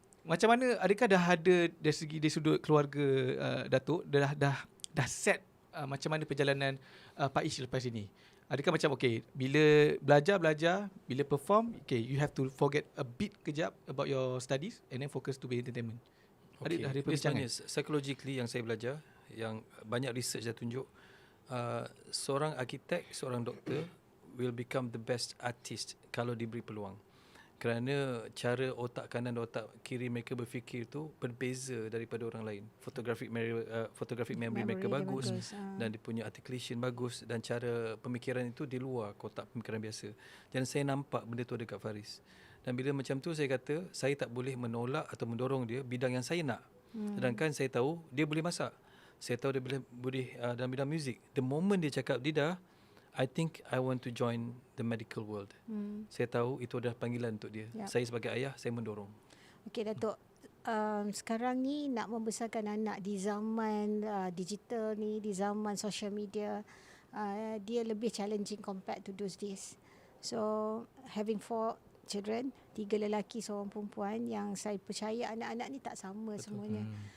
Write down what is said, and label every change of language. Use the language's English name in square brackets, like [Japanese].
[Malay] Macam mana, adakah dah ada dari segi dari sudut keluarga Datuk dah set macam mana perjalanan Pak Ish lepas ini? [English] Adakah macam okay, bila belajar, bila perform, okay, you have to forget a bit kejap about your studies and then focus to be entertainment. Okay. [Malay] Ada Dia perbincangan? sebenarnya psychologically yang saya belajar, yang banyak research dah tunjuk, seorang arkitek, seorang doktor will become the best artist kalau diberi peluang. Kerana cara otak kanan dan otak kiri mereka berfikir tu berbeza daripada orang lain. Photographic memory mereka dia bagus, bagus. dan dia punya articulation bagus, dan cara pemikiran itu di luar kotak pemikiran biasa. Dan saya nampak benda tu ada kat Faris. Dan bila macam tu saya kata, saya tak boleh menolak atau mendorong dia bidang yang saya nak. Sedangkan saya tahu dia boleh masak. Saya tahu dia boleh dalam bidang muzik. [English] The moment dia cakap, Dida, I think I want to join the medical world. [Malay] Saya tahu itu adalah panggilan untuk dia. Ya. Saya sebagai ayah, saya mendorong. Okey Datuk, sekarang ni nak membesarkan anak di zaman digital ni, di zaman social media, dia lebih challenging compared to those days. So having 4 children, 3 lelaki, 1 perempuan, yang saya percaya anak-anak ni tak sama semuanya.